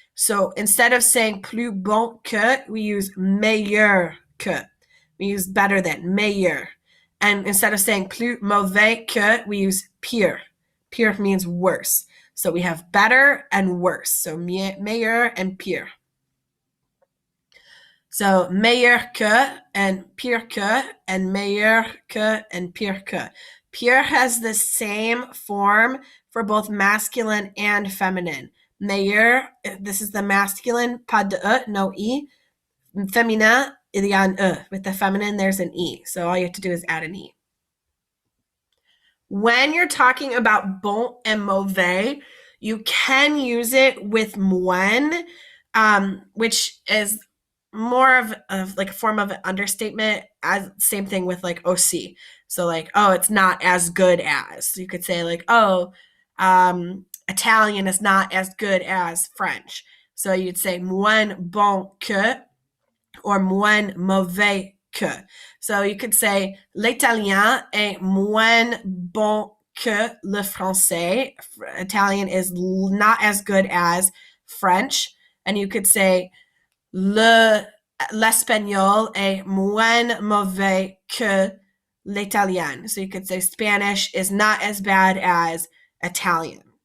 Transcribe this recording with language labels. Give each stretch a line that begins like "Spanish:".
English: So instead of saying plus bon que, we use meilleur que. We use better than, meilleur. And instead of saying plus mauvais que, we use pire. Pire means worse. So we have better and worse. So meilleur and pire.
French: So meilleur que
English: and
French: pire que and meilleur que and pire que.
English: Pire has the same form for both masculine and feminine. Meilleur, this is the masculine,
French: pas de e,
English: no e.
French: Féminin, il y a un e.
English: With the feminine, there's an e. So all you have to do is add an e. When you're talking about bon and mauvais, you can use it with moins, which is more of like a form of an understatement. As same thing with like OC. So like, oh, it's not as good as. So you could say like, oh, Italian is not as good as French. So you'd say
French: moins bon que or moins mauvais que. So you could say l'italien est moins bon que le français.
English: Italian is not as good as French. And you could say
French: l'espagnol est moins mauvais que l'italien.
English: So you could say Spanish is not as bad as Italian.